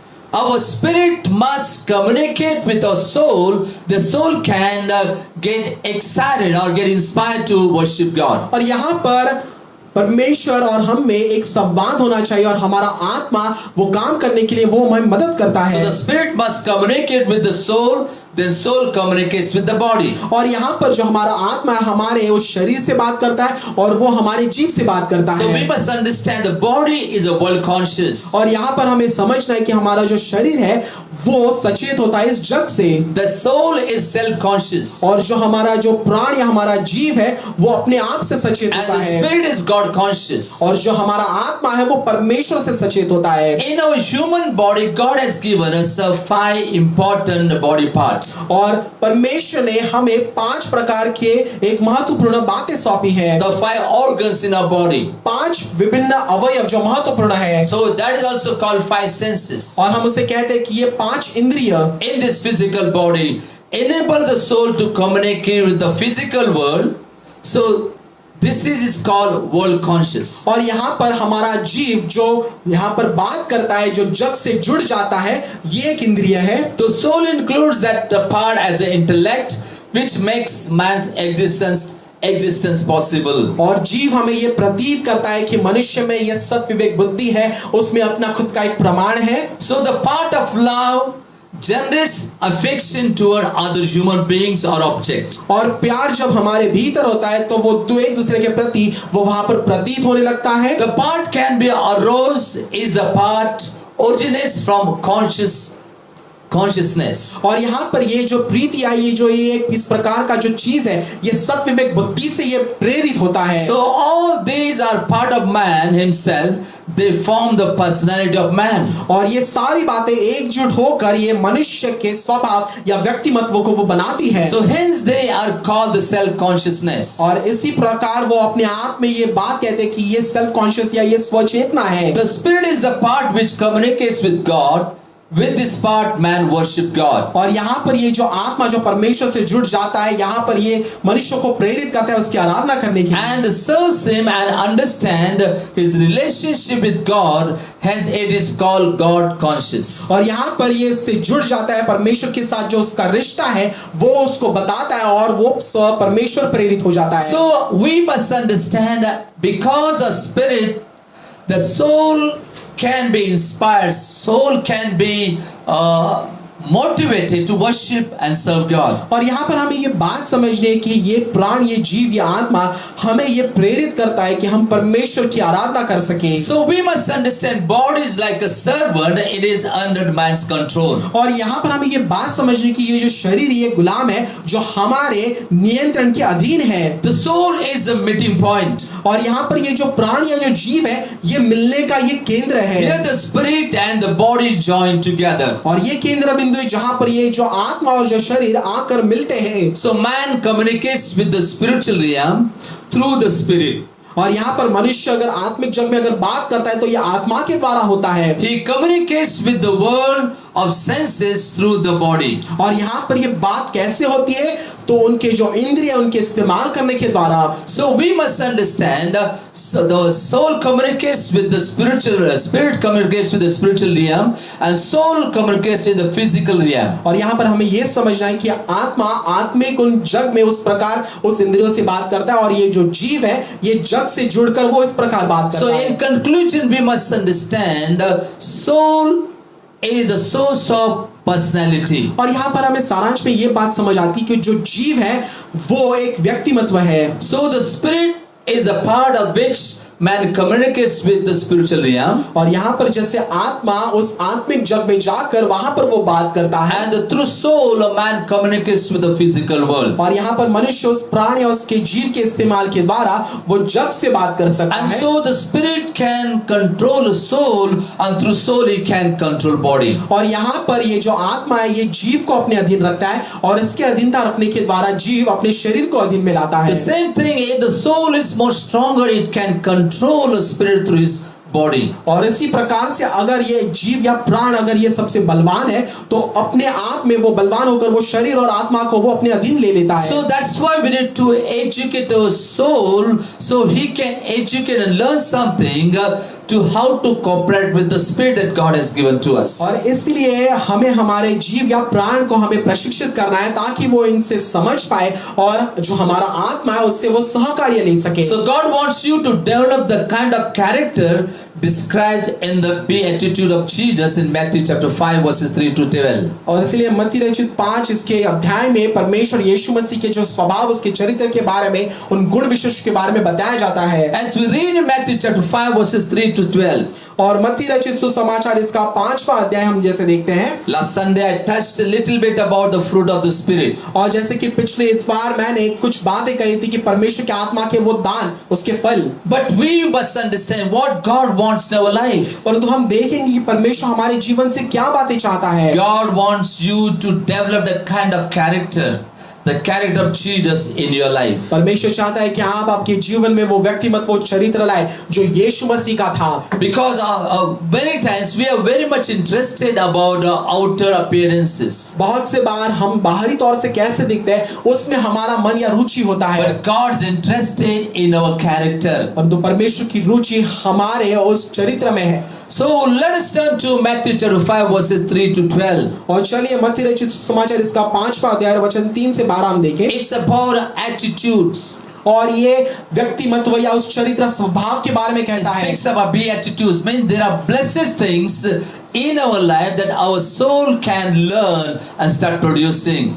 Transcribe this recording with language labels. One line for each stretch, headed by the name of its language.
English: Our spirit must communicate with our soul. The soul can get excited or get inspired to worship God.
Hindi: और यहाँ पर परमेश्वर और हम में एक संवाद होना चाहिए और हमारा आत्मा वो काम करने के लिए वो हमें मदद करता
English: So
Hindi: है।
English: the spirit must communicate with the soul. then soul communicates with the body.
Hindi: और यहाँ पर जो हमारा आत्मा है हमारे उस शरीर से बात करता है और वो हमारे जीव से बात करता
English: So we
Hindi: है।
English: must understand the body is a world conscious.
Hindi: और यहाँ पर हमें समझना है कि हमारा जो शरीर है वो सचेत होता है इस जग से,
English: The soul is self-conscious.
Hindi: और जो हमारा जो प्राण या हमारा जीव है वो अपने आप से सचेत
English: And
Hindi: होता
English: the
Hindi: है,
English: spirit is God conscious.
Hindi: और जो हमारा आत्मा है वो परमेश्वर से सचेत होता है।
English: In our human body, God has given us 5 important body parts.
Hindi: और परमेश्वर ने हमें 5 प्रकार के एक महत्वपूर्ण बातें सौंपी है,
English: The 5 organs in our body.
Hindi: 5 विभिन्न अवयव जो महत्वपूर्ण है,
English: So that is also called 5 senses.
Hindi: और हम उसे कहते हैं कि ये 5 इंद्रिय
English: In this physical body, enable the soul to communicate with the physical world. So this is called world conscious.
Hindi: और यहाँ पर हमारा जीव जो यहाँ पर बात करता है, जो जग से जुड़ जाता है, ये एक इंद्रिय है।
English: The soul includes that part as an intellect which makes man's existence possible.
Hindi: और जीव हमें ये प्रतीत करता है कि मनुष्य में यह सत विवेक बुद्धि है, उसमें अपना खुद का एक प्रमाण है।
English: So the part of love generates affection toward other human beings or object.
Hindi: और प्यार जब हमारे भीतर होता है तो वो दो एक दूसरे के प्रति वो वहां पर प्रतीत होने लगता है।
English: The part can be arose is a part originates from consciousness.
Hindi: और यहाँ पर ये जो प्रीति आई, ये जो ये इस प्रकार का जो चीज है, ये सत विवेक बुद्धि से ये प्रेरित होता है।
English: So all these are part of man himself. They form the personality of man.
Hindi: और ये सारी बातें एकजुट होकर ये मनुष्य के स्वभाव या व्यक्तिमत्व को वो बनाती है।
English: So hence they are called the self-consciousness.
Hindi: और इसी प्रकार वो अपने आप में ये बात कहते हैं कि ये
English: self conscious
Hindi: या ये स्वचेतना है।
English: The spirit is the part which communicates with God. With this part man worship God.
Hindi: और यहाँ पर ये जो आत्मा जो परमेश्वर से जुड़ जाता है, यहाँ पर ये मनुष्य को प्रेरित करता है उसकी आराधना करने की।
English: And serves him and understand his relationship with God. Hence it is called God conscious.
Hindi: और यहाँ पर ये इससे जुड़ जाता है परमेश्वर के साथ, जो उसका रिश्ता है वो उसको बताता है और वो परमेश्वर प्रेरित हो जाता है।
English: So we must understand that because of spirit, the soul can be inspired, soul can be motivated to worship and serve God.
Hindi: और यहाँ पर हमें ये बात समझनी है कि ये प्राण, ये जीव, ये आत्मा हमें ये प्रेरित करता है कि हम परमेश्वर की आराधना कर सकें।
English: So we must understand body is like a servant, it is under man's control.
Hindi: और यहाँ पर हमें ये बात समझनी कि ये जो शरीर ये गुलाम है जो हमारे नियंत्रण के अधीन है।
English: The soul is a meeting point.
Hindi: और यहाँ पर ये जो प्राण या जो जीव है ये मिलने का ये केंद्र है।
English: Here the spirit and the body join together.
Hindi: और ये केंद्र बिंदु है जहाँ पर ये जो आत्मा और जो शरीर आकर मिलते हैं।
English: So man communicates with the spiritual realm through the spirit.
Hindi: और यहाँ पर मनुष्य अगर आत्मिक जग में अगर बात करता है तो ये आत्मा के द्वारा होता है।
English: He communicates with the world of senses through the body.
Hindi: और यहाँ पर ये बात कैसे होती है तो उनके जो इंद्रिय उनके इस्तेमाल करने के द्वारा।
English: So we must understand so the soul communicates with the spirit communicates with the spiritual realm and soul communicates with the physical realm.
Hindi: और यहाँ पर हमें ये समझना है कि आत्मा आत्मिक उन जग में उस प्रकार उस इंद्रियों से बात करता है और ये जो जीव है ये जग से जुड़कर वो इस प्रकार बात करता
English: So
Hindi: है।
English: in conclusion we must understand soul is a source of personality.
Hindi: और यहाँ पर हमें सारांश में ये बात समझ आती है कि जो जीव है वो एक व्यक्तिमत्व है।
English: So the spirit is a part of which man communicates with the spiritual realm.
Hindi: और यहाँ पर जैसे आत्मा उस आत्मिक जग में जाकर वहां पर वो बात करता है
English: And through soul a man communicates with the physical world.
Hindi: और यहाँ पर मनुष्य उस प्राण या उसके जीव के इस्तेमाल के द्वारा वो जग से बात कर सकता
English: And
Hindi: है।
English: so the spirit can control the soul and through soul he can control body.
Hindi: और यहाँ पर ये जो आत्मा है ये जीव को अपने अधीन रखता है और इसके अधीनता रखने के द्वारा जीव अपने शरीर को अधीन में लाता है।
English: The same thing, if the soul is more stronger, it can control the spirit through his body.
Hindi: और इसी प्रकार से अगर ये जीव या प्राण अगर ये सबसे बलवान है तो अपने आप में वो बलवान होकर वो शरीर और आत्मा को वो अपने अधीन ले लेता है।
English: So that's why we need to educate our soul so he can educate and learn something to how to cooperate with the spirit that God has given to us.
Hindi: और इसलिए हमें हमारे जीव या प्राण को हमें प्रशिक्षित करना है ताकि वो इनसे समझ पाए और जो हमारा आत्मा है उससे वो सहकार्य ले सके।
English: So God wants you to develop the kind of character described in the beatitude of Jesus in Matthew chapter 5 verses 3 to 12.
Hindi: और इसलिए मत्ती रचित 5 इसके अध्याय में परमेश्वर यीशु मसीह के जो स्वभाव, उसके चरित्र के बारे में, उन गुण विशेष के बारे में बताया जाता है।
English: As we read in Matthew chapter 5 verses 3 to 12.
Hindi: और मत्ती रचित सुसमाचार इसका 5वां अध्याय हम जैसे देखते हैं।
English: Last Sunday I touched a little bit about the fruit of the Spirit.
Hindi: और जैसे कि पिछले इतवार मैंने कुछ बातें कही थी कि परमेश्वर के आत्मा के वो दान, उसके फल।
English: But we must understand what God wants in our life.
Hindi: परंतु हम देखेंगे कि परमेश्वर हमारे जीवन से क्या बातें चाहता है।
English: God wants you to develop that kind of character, the character of Jesus in your life.
Hindi: परमेश्वर चाहता है कि आप आपके जीवन में वो व्यक्तिमत्व, वो चरित्र लाए जो यीशु मसीह का था।
English: Because many times we are very much interested about outer appearances.
Hindi: बहुत से बार हम बाहरी तौर से कैसे दिखते हैं उसमें हमारा मन या रुचि होता है,
English: But God's interested in our character.
Hindi: परंतु परमेश्वर की रुचि हमारे उस चरित्र में है।
English: So let us turn to Matthew chapter 5 verses 3 to 12.
Hindi: और चलिए मत्ती रचित सुसमाचार इसका 5वां अध्याय वचन 3 से 12 हम देखें।
English: It's about attitudes.
Hindi: और ये व्यक्तिमत्व या उस चरित्र स्वभाव के बारे में
English: It
Hindi: कहता है।
English: speaks about beatitudes. Means there are blessed things in our life that our soul can learn and start producing.